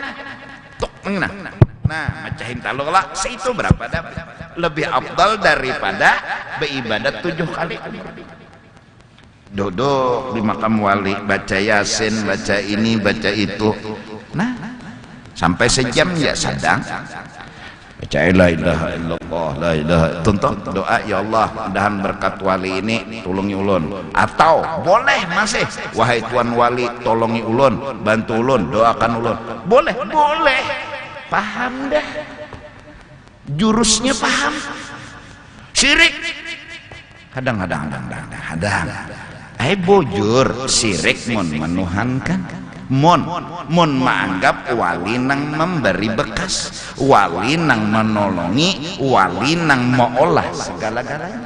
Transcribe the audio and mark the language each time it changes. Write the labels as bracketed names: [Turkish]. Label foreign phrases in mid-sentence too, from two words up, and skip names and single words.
[Banjar] Tuk, nah, macahin taluk lah, itu berapa dapat? [Indonesian] Lebih afdal daripada beribadat 7 kali. Duduk di makam wali, baca yasin, baca ini, baca itu. [Banjar] Nah, sampai sejam ya sadang. [Arabic] Baca لا إله إلا الله، لا إله. [Banjar] Tuntut doa, [Arabic] يا الله, [Banjar] mudahan berkat wali ini tolongi ulun. Atau boleh masih, wahai tuan wali, tolongi ulun, bantu ulun, doakan ulun. [Indonesian] Boleh, boleh. [Banjar] Paham dah, jurusnya paham. Syirik kadang-kadang bujur sirik mon menuhankan, mon menganggap wali nang memberi bekas, wali nang menolongi, wali nang mengolah segala-galanya.